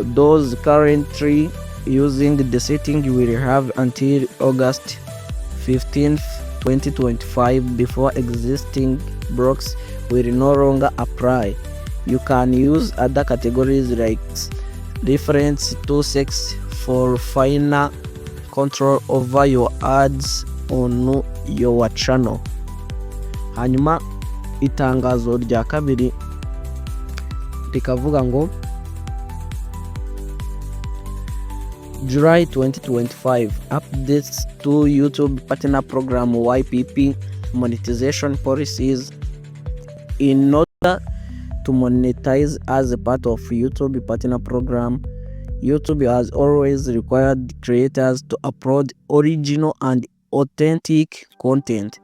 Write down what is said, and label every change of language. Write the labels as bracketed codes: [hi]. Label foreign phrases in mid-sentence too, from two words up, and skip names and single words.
[en] Those currently using the setting will have until August 15th 2025 before existing blocks will no longer apply. You can use other categories like reference to sex for finer control over your ads on your channel. [rn] Hanyuma itangazo rya kabiri rikavuga ngo [en] July 2025 updates to YouTube Partner Program YPP monetization policies. In order to monetize as a part of YouTube Partner Program, YouTube has always required creators to upload original and authentic content.